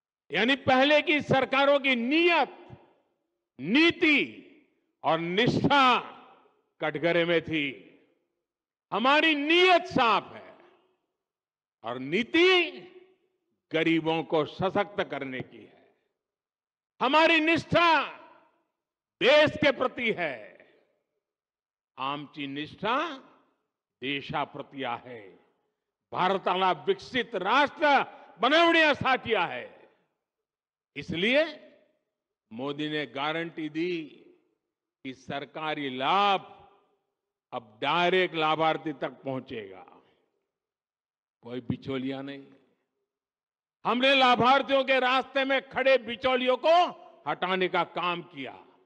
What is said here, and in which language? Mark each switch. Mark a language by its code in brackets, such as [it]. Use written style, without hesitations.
[hi] यानी पहले की सरकारों की नीयत, नीति और निष्ठा कटघरे में थी। हमारी नीयत साफ है और नीति गरीबों को सशक्त करने की है। हमारी निष्ठा देश के प्रति है। [mr] आमची निष्ठा देशाप्रती आहे। भारताला विकसित राष्ट्र बनवण्यासाठी आहे। [hi] इसलिए मोदी ने गारंटी दी कि सरकारी लाभ अब डायरेक्ट लाभार्थी तक पहुंचेगा, कोई बिचौलिया नहीं। हमने लाभार्थियों के रास्ते में खड़े बिचौलियों को हटाने का काम किया।